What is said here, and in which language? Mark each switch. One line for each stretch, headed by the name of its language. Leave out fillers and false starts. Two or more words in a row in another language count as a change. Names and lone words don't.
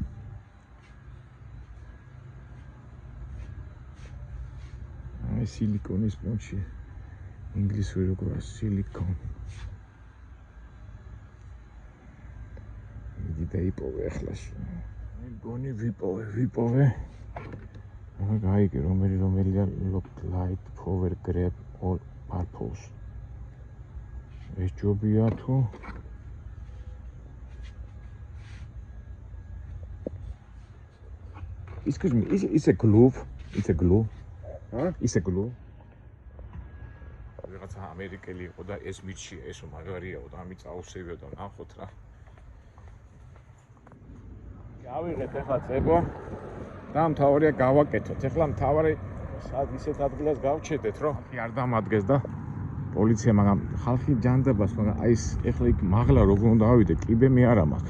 Georgian: აი სილიკონის პონჩი. ინგლისური როგორია სილიკონ. მიდი დაიპოვე ახლაში. მე მგონი ვიპოვე. გაიგე რომელია
English: look light power grab all purpose.
Georgian: ეს ჯობია თუ
English: Excuse me, is a glove? It's a glove. Huh? It's a glove.
Georgian: ვიღაცა ამერიკელი იყო და ეს მიჩია, ესო მაგარიაო და ამით წაუსევიო და ნახოთ რა. გავიღეთ ახლა წებო და მთავარია გავაკეთოთ. ახლა მთავარი ისეთ ადგილას გავჩედეთ, რომ არ დამადგეს და პოლიცია მაგრამ ხალხი ჯანდაბას, მაგრამ აი ეს ახლა იქ მაღლა როგორ უნდა ავიდე, კიბე მე არა მაქვს.